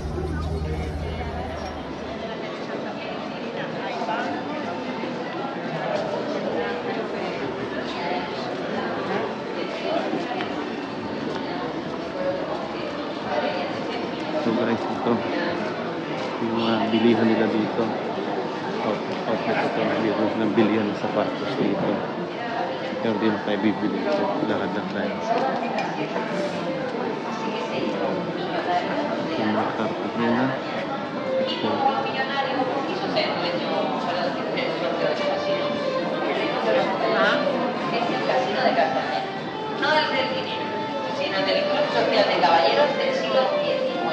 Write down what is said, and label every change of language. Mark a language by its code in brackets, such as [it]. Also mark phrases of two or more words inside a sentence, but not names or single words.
[en] So guys, [tl] ito yung bilihan nila dito. Outlet ito. meron silang bilihan ng sapatos dito. Pero di na tayo bibili. So, lakad lang tayo. Yung mga carpet nila. So, [es] Es el casino de Cartagena, no el del dinero, sino del Club Social de Caballeros del siglo XIX.